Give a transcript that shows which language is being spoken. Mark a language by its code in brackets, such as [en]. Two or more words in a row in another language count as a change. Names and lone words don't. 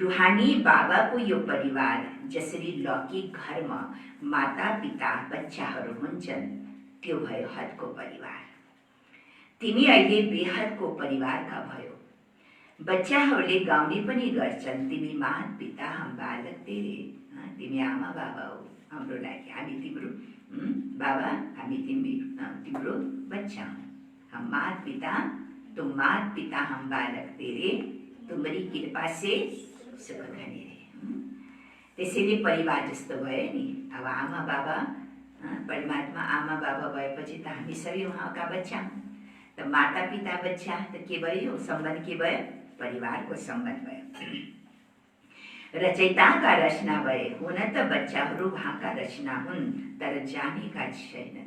[ne] रुहानी बाबाको यो परिवार जसरी लौकिक घरमा माता पिता बच्चाहरू हुन्छन् त्यो भयो हदको परिवार। तिमी अहिले बेहदको परिवारका भयो। बच्चाहरूले गाउने पनि गर्छन्, [hi] तिमी मात पिता हम बालक तेरे। [ne] तिमी आमा बाबा हो हाम्रो लागि, हामी तिम्रो बाबा, हामी तिम्रो बच्चा हौ। [hi] हम मात पिता, तुम मात पिता हम बालक तेरे, तुम्हारी कृपा से सुख धनी रहे। [ne] त्यसैले परिवार जस्तो भयो नि। अब आमा बाबा, परमात्मा आमा बाबा भएपछि त हामी सबै उहाँका बच्चा हौं। त माता पिता बच्चा त के भयो? सम्बन्ध के भयो? परिवारको सम्बन्ध भयो। रचयिताका रचना भए, हुन त बच्चाहरू उहाँका रचना हुन्, तर जानेका छैनन्।